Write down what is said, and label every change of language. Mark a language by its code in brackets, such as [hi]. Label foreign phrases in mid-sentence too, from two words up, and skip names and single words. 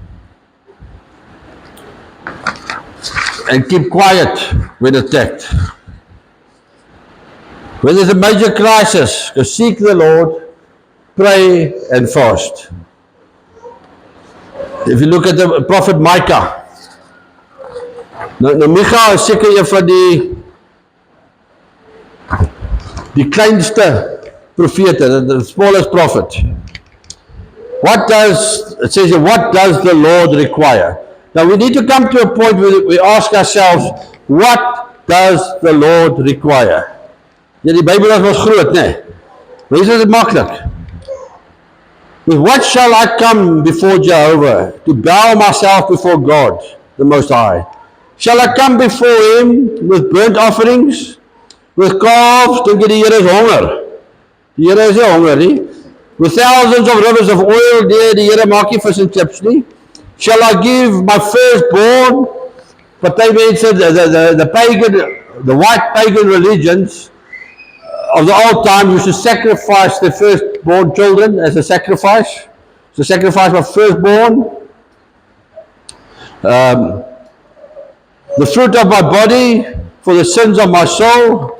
[en] And keep quiet when attacked. When there's a major crisis, go seek the Lord, pray and fast. If you look at the prophet Micah, [af] nou Micha is seker een van die kleinste profete, [en] the smallest prophet. It says here, what does the Lord require? Now we need to come to a point where we ask ourselves, what does the Lord require? [af] Ja, die Bybel is ons groot, nee. Maar hier is dit maklik. [en] With what shall I come before Jehovah, to bow myself before God, the Most High? Shall I come before Him with burnt offerings, with calves? [af] Dink jy die Here is honger? Die Here is nie honger nie. [en] with thousands of rivers of oil, [af] die Here maak nie vis en chips nie, [en] shall I give my firstborn. [af] Party mense, [en] the pagan, the white pagan religions of the old time used to sacrifice their firstborn children as a sacrifice. To sacrifice my firstborn. The fruit of my body for the sins of my soul.